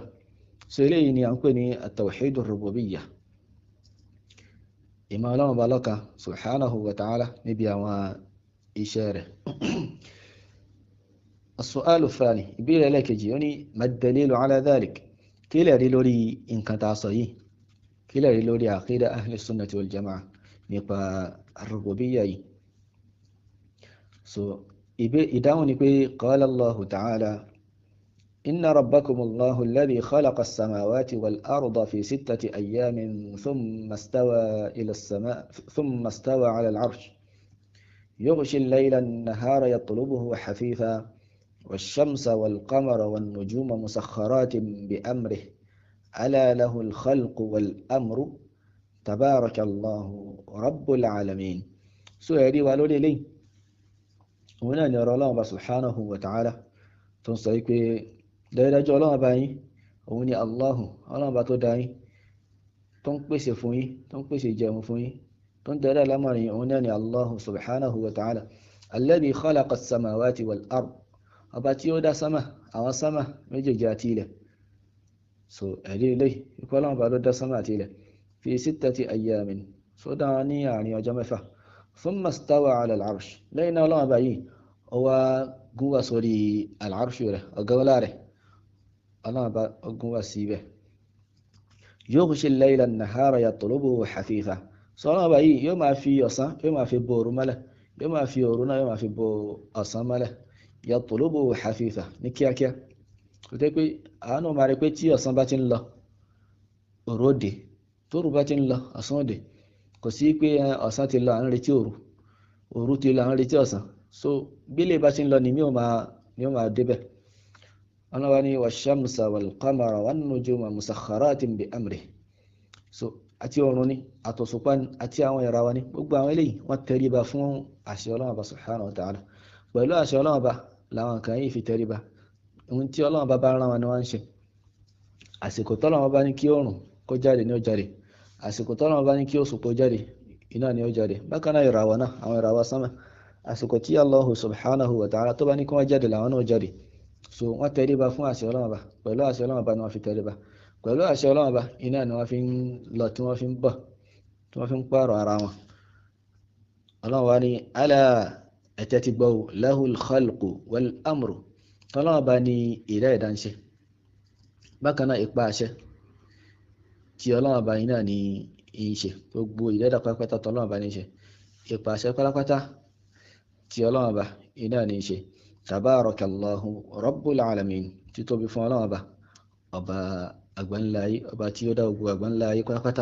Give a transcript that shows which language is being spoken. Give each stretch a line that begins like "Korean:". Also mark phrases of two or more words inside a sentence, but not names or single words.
Yoruba: so eléyìí ni à ń pè ní
Arabic: التوحيد الربوبية,
Yoruba: ìmọ̀ Ọlọ́run bá lọ́kan
Arabic: سبحانه وتعالى
Yoruba: níbi àwọn iṣẹ́ rẹ̀.
Arabic: السؤال الثاني,
Yoruba: ìbéèrè ẹlẹ́kejì, ó ní
Arabic: ما الدليل على ذلك,
Yoruba: kí lè rí lórí nǹkan tá a sọ yìí, kí lè rí lórí àkídà
Arabic: أهل السنة والجماعة
Yoruba: nípa ar-rububiyyah yìí. so ìdáhùn ni pé
Arabic: قال الله تعالى إن ربكم الله الذي خلق السماوات والأرض في 6 أيام ثم استوى على العرش يغشي الليل النهار يطلبه حثيثا والشمس والقمر والنجوم مسخرات بأمره ألا له الخلق والأمر تبارك الله رب العالمين.
Yoruba: so ẹ̀rí wa lórí eléyìí òun náà ni ọ̀rọ̀ Ọlọ́run
Arabic: سبحانه وتعالى
Yoruba: tó ń sọ wípé dájúdájú Ọlọ́run bá yín, òun ni Allahu, Ọlọ́run tó dá yín, tó ń pèsè fún yín, tó ń pèsè jẹun fún yín, tó ń darí àlámọ̀rí, òun náà ni
Arabic: الله سبحانه وتعالى الذي خلق السماوات والأرض,
Yoruba: ọba tí ó dá sámà, àwọn sámà méjèèjì àti ilẹ̀. so ẹ̀rí eléyìí ikú Ọlọ́run ló dá sámà àti ilẹ̀
Arabic: في 6 أيام,
Yoruba: so dá wọn ní àárín ọjọ́ mẹ́fà.
Arabic: ثم استوى على العرش,
Yoruba: lẹ́yìn náà Ọlọ́run bá yìí ó wá gún wá sórí al-'arsh rẹ̀, ọ̀gá ọlá rẹ̀, Ọlọ́run bá gún wá sí ibẹ̀.
Arabic: يغشي الليل النهار يطلبه حثيثا,
Yoruba: so Ọlọ́run bá yìí yóò máa fi ọ̀sán, yóò máa fi bo òru mọ́lẹ̀, yóò máa fi òru náà yóò máa fi bo ọ̀sán mọ́lẹ̀,
Arabic: يطلبه حثيثا,
Yoruba: ní kíákíá. kò tẹ́ pé àánú máa rí pé tí ọ̀sán bá ti ń lọ òru òde, tóru bá ti ń lọ ọ̀sán òde, kò sí pé ọ̀sán ti lọ à ń retí òru, òru ti lọ à ń retí ọ̀sán. so bílẹ̀ bá ti ń lọ ni ó máa débẹ̀. Ọlọ́run ní
Arabic: والشمس والقمر والنجوم مسخرات بأمره,
Yoruba: so àti ọ̀run ni, àtòṣùpá ni, àti àwọn ìràwọ̀ ni, gbogbo àwọn eléyìí wọ́n tẹríba fún àṣẹ Ọlọ́run
Arabic: سبحانه وتعالى.
Yoruba: pẹ̀lú àṣẹ Ọlọ́run làwọn kan yìí fi tẹríba, ohun tí Ọlọ́run bá rán wọn ni wọ́n ń ṣe. àsìkò tọ́lọ́run bá ní kí oòrùn kó jáde ní ó jáde, àsìkò tọ́lọ́run bá ní kí òṣùpá jáde iná ni ó jáde. bákan náà ìràwọ̀ náà, àwọn ìràwọ̀ sánmà, àsìkò tí
Arabic: الله سبحانه وتعالى
Yoruba: tó bá ní kí wọ́n jáde làwọn náà jáde. so wọ́n tẹríba fún àṣẹ Ọlọ́run pẹ̀lú àṣẹ Ọlọ́run ni wọ́n fi tẹríba, pẹ̀lú àṣẹ Ọlọ́run iná ni wọ́n fi ń lọ, tí wọ́n fi ń bọ̀, tí wọ́n fi ń pààrọ̀ ara wọn. Ọlọ́run wá ní ala, ẹ̀tẹ́ ti gbọ́,
Arabic: له الخلق والأمر,
Yoruba: Ọlọ́run ní ìdá ẹ̀dá ń ṣe, bákan náà ipa àṣẹ tí Ọlọ́run iná ní í ṣe, gbogbo ìdá ẹ̀dá pátápátá Ọlọ́run ní í ṣe. ìpàṣẹ pátápátá tí Ọlọ́run Ọba iná ní í ṣe.
Arabic: تبارك الله رب العالمين,
Yoruba: títóbi fún Ọlọ́run Ọba, ọba àgbáńláyé, ọba tí ó dá gbogbo àgbáńláyé pátápátá.